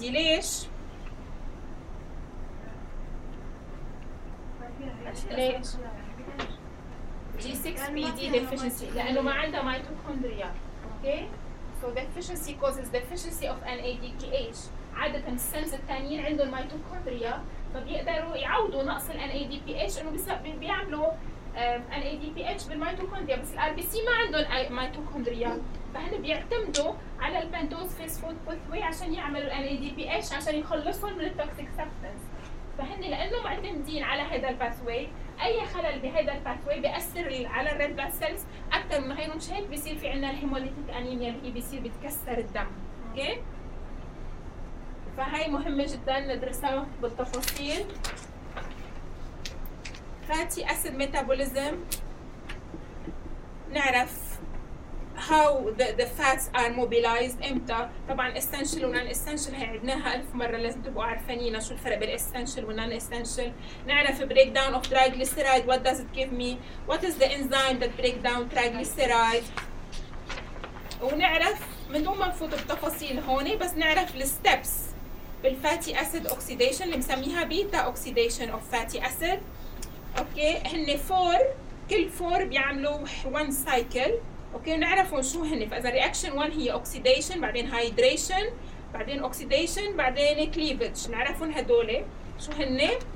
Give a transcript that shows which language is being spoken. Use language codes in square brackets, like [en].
[ar] ليش G6PD deficiency؟ لانه ما عنده ميتوكوندريا. [en] Okay so deficiency causes deficiency of NADPH. [ar] عادة السيلز التانيين عندهم ميتوكوندريا فبيقدروا يعوضوا نقص ال NADPH انه بيعملوا ال اي دي بي اتش بالميتوكوندريا، بس الار بي سي ما عندهم ميتوكوندريا، فهن بيعتمدوا على البنتوز فيسفود بوثوي عشان يعملوا ال اي دي بي اتش عشان يخلصهم من التوكسيك سبستنس. فهن لانه معتمدين على هذا الباثوي، اي خلل بهذا الباثوي بياثر على الريد بلاد سيلز اكثر من غيره، مش هيك بيصير في عندنا الهيموليتيك انيميا اللي بيصير بتكسر الدم. اوكي، فهي مهمه جدا ندرسها بالتفاصيل. [en] fatty acid metabolism, [ar] نعرف [en] how the fats are mobilized امتى. [ar] طبعا essential و non-essential هي عدناها الف مرة، لازم تبقوا عارفانين شو الفرق بين essential و non-essential. نعرف [en] breakdown of triglyceride what does it give me, what is the enzyme that break down triglyceride. [ar] ونعرف من دون ما نفوت بتفاصيل هوني، بس نعرف ال steps بال fatty acid oxidation اللي مسميها beta oxidation of fatty acid. اوكي، هن فور، كل فور بيعملوا [en] one cycle. [ar] اوكي، نعرفوا شو هن. فاذا رياكشن 1 هي اوكسيديشن، بعدين هايدريشن، بعدين اوكسيديشن، بعدين كليفج، نعرفوا هدول شو هن.